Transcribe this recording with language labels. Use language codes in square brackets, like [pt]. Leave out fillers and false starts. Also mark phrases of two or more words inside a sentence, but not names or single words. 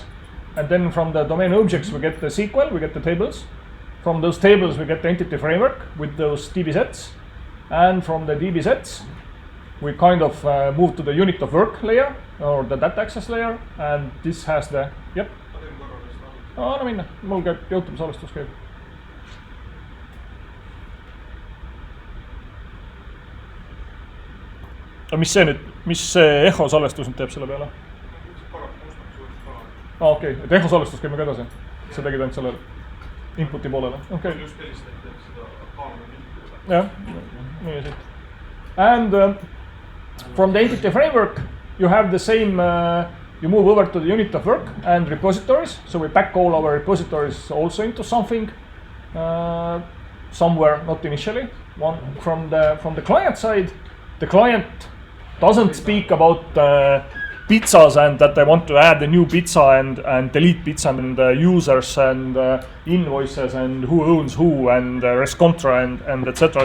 [en] And then from the domain objects, we get the SQL, we get the tables. From those tables, we get the entity framework with those DB sets. And from the DB sets, we kind of move to the unit of work layer, or the data access layer. And this has the, yep. [et] No minna, mul käib YouTube salvestus käib. Aga mis see nüüd, mis see eho salvestus nüüd teeb selle peale? Okei, et eho salvestus käib nagu edasi. Sa tegid ainult sellele inputi poolele. Okay. Just helistad seda kaamera. Jah, nii siit. [en] And from the entity framework, you have the same you move over to the unit of work and repositories. So we pack all our repositories also into something somewhere, not initially. One from the client side, the client doesn't speak about pizzas and that I want to add a new pizza and delete pizza and users and invoices and who owns who and res contra and etc.